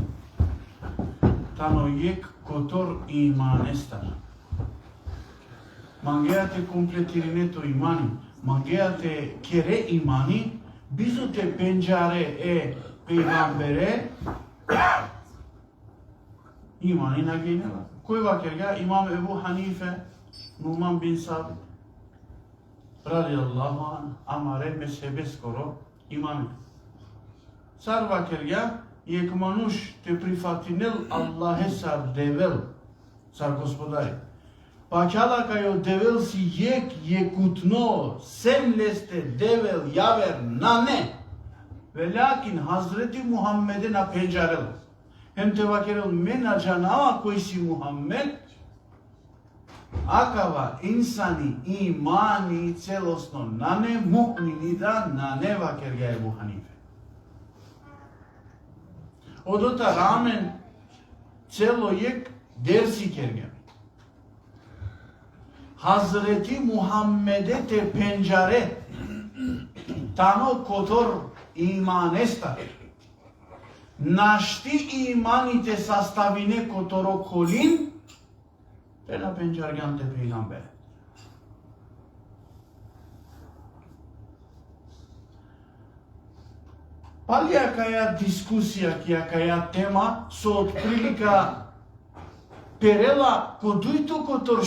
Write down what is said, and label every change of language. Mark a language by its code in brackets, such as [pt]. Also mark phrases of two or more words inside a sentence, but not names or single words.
[rom] Тано ек котор иманестар. мангеате комплетиринето имани, мангеате кере имани, бизоте пенджаре е пейгамбере, имани на гейнела. Кој вакерга? Имам Ебу Ханифе, Нуман бин Сабит, [ar] رضي الله عنه, [rom] амаре мезхебе скоро имаме. Сар вакерга, ек мануш те прифатинел Аллахе сар девел, сар господари. Пачала кај девел си екутно, сем лесте девел јавер на не. Велякин Хазрети Мухаммеде на пенджарел. Hem te vakerel mena canava koji si Muhammed, akava insani imani celosno nane mu'minida nane vakerga Ebu Hanife. Odota ramen celo yek dersi kerga. Hazreti Muhammed'e te pencare tano kotor iman estar. Нашти иманите саставине которо колин, те на пенджарганте пейгамбер. Пали јакаја дискусија, јакаја тема, со отприлика перела кодујто котор